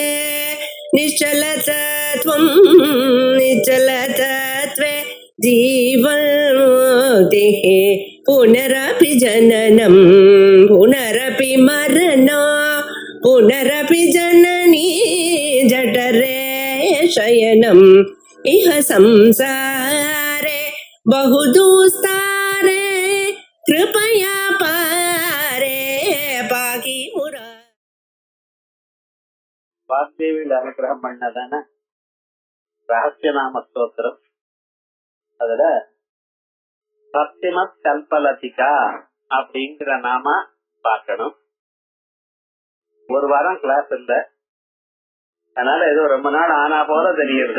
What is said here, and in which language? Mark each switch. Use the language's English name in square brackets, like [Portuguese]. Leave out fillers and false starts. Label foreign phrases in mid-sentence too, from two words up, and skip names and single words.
[Sanskrit] निश्चलतत्वं निश्चलतत्वे जीवन्मुक्तिः पुनरपि जननं पुनरपि मरणं पुनरपि जननी जठरे शयनम् इह संसारे बहुदुस्तारे कृपया पारे पाहि मुरा. [Tamil] வாக்தேவியில் அனுகிரகம் பண்ணதான ரகசியநாம ஸ்தோத்திரம். அதுல சத்தியமத் கல்பலதிகா அப்படிங்கிற நாம பார்க்கணும். ஒரு வாரம் கிளாஸ் இல்ல, அதனால ஏதோ ரொம்ப நாள் ஆனா போல தெரியுது.